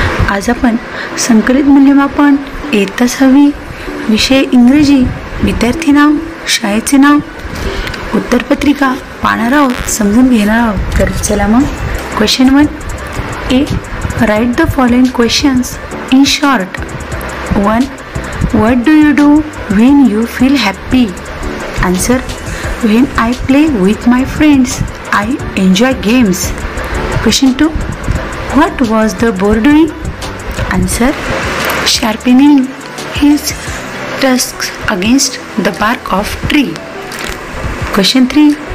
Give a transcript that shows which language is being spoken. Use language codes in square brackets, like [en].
[mr] आज आपण संकलित मूल्यमापन इयत्ता 6वी विषय इंग्रजी विद्यार्थी नाव शाळेचे नाव उत्तरपत्रिका पाहणार आहोत, समजून घेणार आहोत. तर चला मग [en] Question 1 A write the following questions in short. 1. What do you do when you feel happy? Answer. When I play with my friends, I enjoy games. Question 2. What was the boar doing? Answer. Sharpening his tusks against the bark of tree. Question 3.